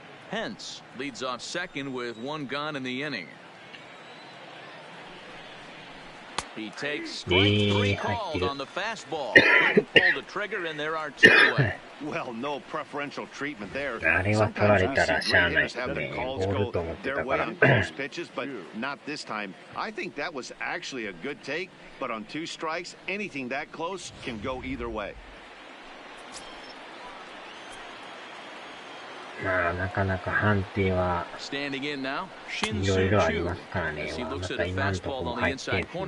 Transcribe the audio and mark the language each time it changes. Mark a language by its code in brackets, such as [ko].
[en] Pence leads off second with 1 gone in the inning. He takes strike three called on the fastball. Couldn't pull the trigger, and there are two away. Well, no preferential treatment there. [ja] あれは取られたらしゃあないですね。ボールと思ってたから。 [en] close pitches, but not this time. I think that was actually a good take, but on 2 strikes, anything that close can go either way. [ja] まあなかなか判定はいろいろありますからね。また今のところ入ってんですね。